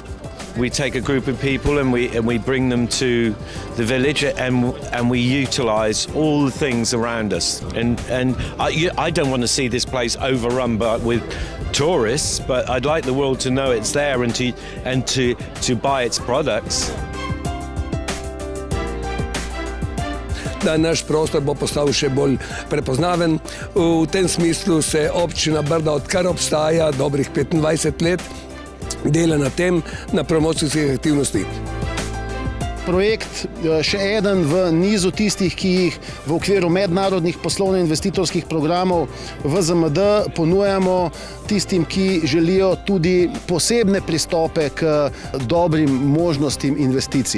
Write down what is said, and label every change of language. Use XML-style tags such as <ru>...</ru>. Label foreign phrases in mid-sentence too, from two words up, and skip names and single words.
<en>We take a group of people and we bring them to the village and we utilize all the things around us. And I don't want to see this place overrun with tourists, but I'd like the world to know it's there and to buy its products.</en> <sl>Da naš prostor bo postal še bolj prepoznaven. V tem smislu se občina Brda, odkar obstaja dobrih 25 let, dela na tem, na promocijskih aktivnostih. Projekt še eden v nizu tistih, ki jih v okviru mednarodnih poslovno-investitorskih programov VZMD ponujamo tistim, ki želijo tudi posebne pristope k dobrim možnostim investicij.</sl>